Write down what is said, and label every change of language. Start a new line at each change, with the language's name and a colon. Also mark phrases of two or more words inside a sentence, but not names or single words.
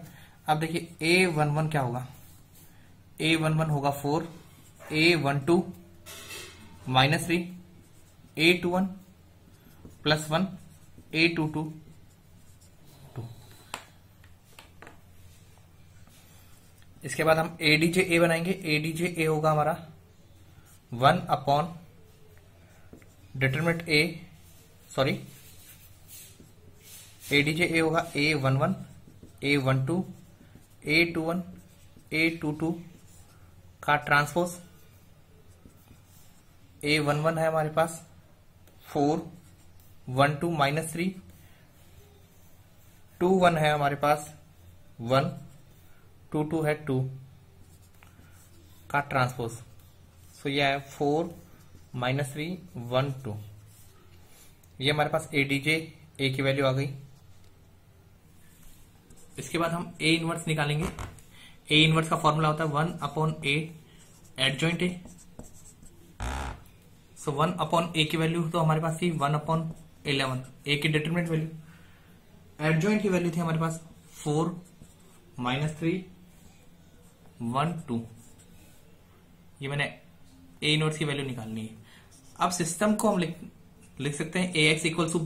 Hindi: अब देखिए a11 क्या होगा। a11 होगा 4, a12 -3, a21 +1, a22 2। इसके बाद हम adj a बनाएंगे। adj a होगा हमारा 1
English: upon determinant
Hindi: adj a होगा a11 a12 a21 a22 का ट्रांसपोज। a11 है हमारे पास 4 12 -3, 21 है हमारे पास 1 22 है 2 का ट्रांसपोज। सो यह है 4 -3 1 2। ये हमारे पास adj a की वैल्यू आ गई। इसके बाद हम
English: a inverse
Hindi: निकालेंगे।
English: a inverse
Hindi: का फॉर्मूला होता है 1
English: upon a adjoint a.
Hindi: सो 1
English: upon a
Hindi: की वैल्यू तो हमारे पास थी 1 अपॉन 11, a की
English: determinant value.
Hindi: एडजॉइंट की वैल्यू थी हमारे पास 4 -3 1 2। ये मैंने
English: a inverse
Hindi: की वैल्यू निकालनी है। अब सिस्टम को हम लिख सकते हैं
English: ax equal to b.